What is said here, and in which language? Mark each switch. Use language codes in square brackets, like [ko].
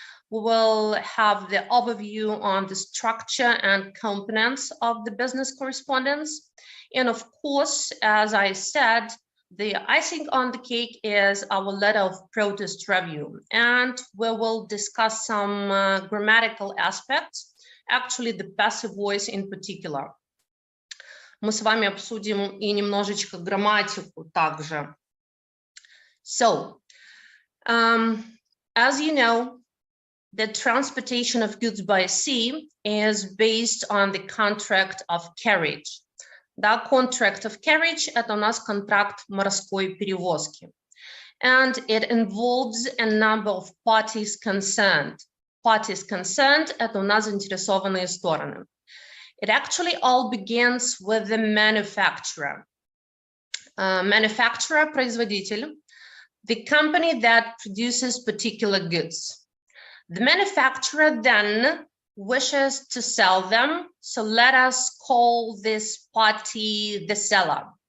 [en] We will have the overview on the structure and components of the business correspondence. And of course, as I said, the icing on the cake is our letter of protest review. And we will discuss some grammatical aspects, actually the passive voice in particular. [ru] Мы с вами обсудим и немножечко грамматику также. [en] So, as you know, the transportation of goods by sea is based on the contract of carriage. The contract of carriage [ru] – это у нас контракт морской перевозки. [en] And it involves a number of parties concerned. Parties concerned [ru] – это у нас заинтересованные стороны. [en] It actually all begins with the manufacturer. Manufacturer – производитель. The company that produces particular goods. The manufacturer then wishes to sell them, so let us call this party the seller.